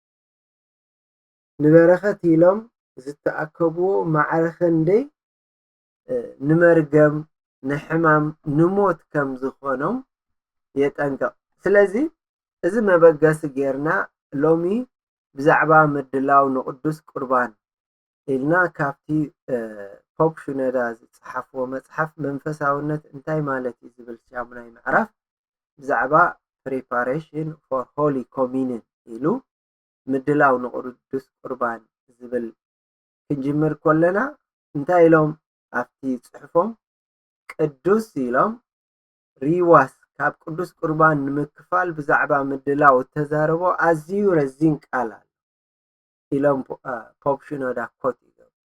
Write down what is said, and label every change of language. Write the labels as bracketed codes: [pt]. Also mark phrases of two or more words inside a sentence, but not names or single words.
[ti] ንበረኸት ኢሎም ዝተኣከብዎ ማዕረ ክንደይ ንመርገም ንሕማም ንሞት ከም ዝኾኖም የጠንቅቕ ስለዚ እዚ መበገሲ ጌርና ሎሚ ብዛዕባ ምድላው ንቅዱስ ቁርባን ኢልና ካብቲ ፖፕ ሽኖዳ ዝፅሓፍዎ መፅሓፍ መንፈሳውነት እንታይ ማለት እዩ ዝብል ሻሙናይ ምዕራፍ ብዛዕባ [en] preparation for holy communion [ti] ኢሉ ምድላው ንቅዱስ ቁርባን ዝብል ክንጅምር ከለና እንታይ ኢሎም ኣብቲ ፅሑፎም ቅዱስ ኢሎም ሪዋስ ካብ ቅዱስ ቁርባን ንምክፋል ብዛዕባ ምድላው ተዛረቦ ኣዝዩ ረዚን ቃል ኣሎ ኢሎም ፖፕ ሽኖዳ ኮት ይገብሩ